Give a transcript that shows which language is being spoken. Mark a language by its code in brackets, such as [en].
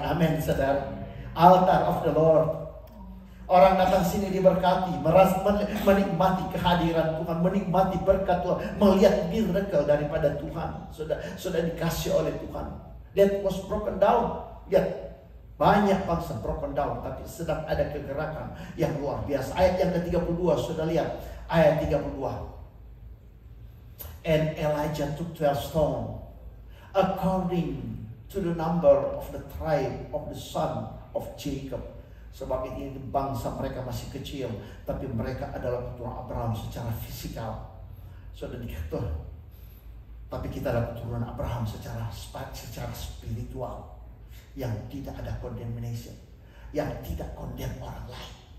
[id] Amin saudara. [en] Altar of the Lord. [id] Orang datang sini diberkati, menikmati kehadiran Tuhan, menikmati berkat Tuhan, melihat miracle daripada Tuhan. Sudah dikasih oleh Tuhan. [en] That was broken down. [id] Lihat. Banyak bangsa [en] broken down, [id] tapi sedang ada kegerakan yang luar biasa. Ayat yang ke-32, sudah lihat. Ayat 32. [en] And Elijah took 12 stones, according to the number of the tribe of the son of Jacob. [id] Sebab ini bangsa mereka masih kecil, tapi mereka adalah keturunan Abraham secara fisikal. Sudah dikatakan. Tapi kita adalah keturunan Abraham secara spiritual. Yang tidak ada condemnation, yang tidak condemn orang lain.